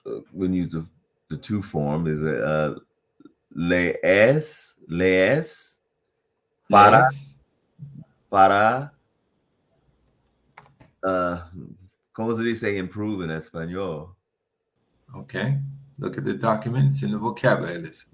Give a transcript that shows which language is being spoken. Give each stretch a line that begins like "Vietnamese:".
English: When use the two form is lees
Spanish: Lees. para ¿cómo se dice improve en español?
English: Okay. Look at the documents in the vocabulary list.